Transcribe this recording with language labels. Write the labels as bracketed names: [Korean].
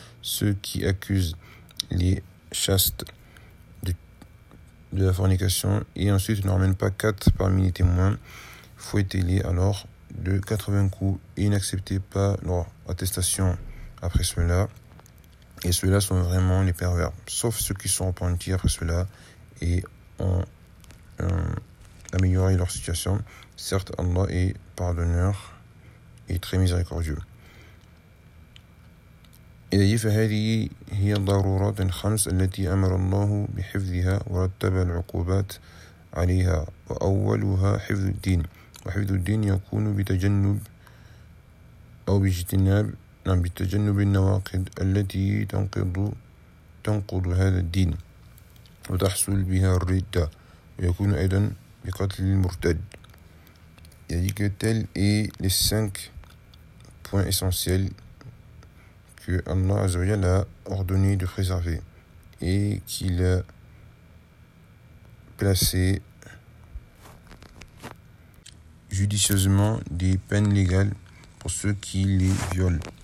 [French] Ceux qui accusent les chastes de la fornication et ensuite ne ramènent pas 4 parmi les témoins, fouettez-les alors de 80 coups et n'acceptez pas leur attestation après cela. Et ceux-là sont vraiment les pervers, sauf ceux qui sont repentis après cela et ont amélioré leur situation. Certes, Allah est pardonneur et très miséricordieux. Il a dit [Arabic] « فهذه هي الضرورات الخمس التي أمر الله بحفظها ورتب العقوبات عليها وأولها حفظ الدين وحفظ الدين يكون بتجنب أو باجتناب بتجنب النواقض التي تنقض هذا الدين وتحصل بها الردة ويكون أيضا بقتل المرتد. [French] Il a dit que tel est les 5 points essentiels que Allah Azzawajal a ordonné de préserver et qu'il a placé judicieusement des peines légales pour ceux qui les violent.